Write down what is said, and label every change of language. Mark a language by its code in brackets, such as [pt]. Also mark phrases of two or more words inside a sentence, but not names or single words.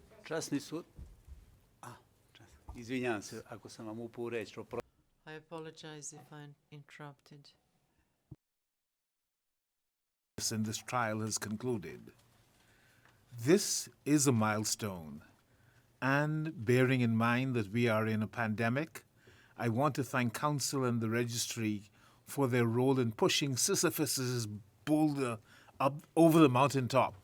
[sr] Časni sud. Izvinjavam se ako sam vam upao u reč. [en] I apologize if I interrupted. And this trial has concluded. This is a milestone, and bearing in mind that we are in a pandemic, I want to thank Council and the Registry for their role in pushing Sisyphus's boulder up over the mountaintop.